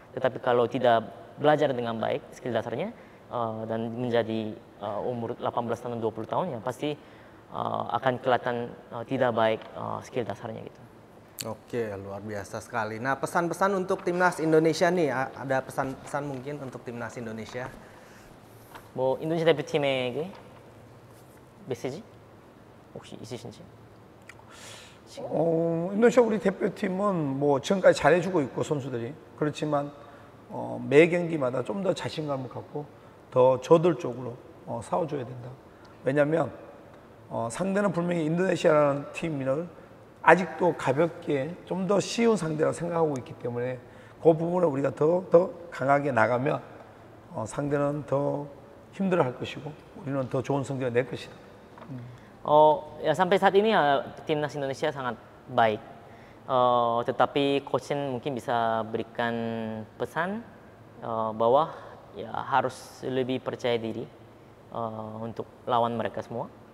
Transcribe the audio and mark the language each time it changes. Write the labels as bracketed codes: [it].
[id] Tetapi kalau tidak belajar dengan baik skill dasarnya dan menjadi umur 18 tahun dan 20 tahun ya pasti akan kelihatan tidak baik skill dasarnya gitu. Oke, luar biasa sekali. Nah, pesan-pesan untuk timnas Indonesia nih, ada pesan-pesan mungkin untuk timnas Indonesia? [ko] 뭐 인도네시아 대표팀에게 메시지 혹시 있으신지? 인도네시아 우리 대표팀은 뭐 지금까지 잘해주고 있고 선수들이 그렇지만 매 경기마다 좀 더 자신감을 갖고 더 저돌적으로 싸워줘야 된다. 왜냐하면 상대는 분명히 인도네시아라는 팀을 아직도 가볍게 좀 더 쉬운 상대라고 생각하고 있기 때문에 그 부분을 우리가 더 강하게 나가면 상대는 더 힘들어할 것이고 우리는 더 좋은 성적을 낼 것이다. [id] Ya sampai saat ini ya timnas Indonesia sangat baik. Tetapi coach Shin mungkin bisa berikan pesan bahwa ya harus lebih percaya diri untuk lawan mereka semua.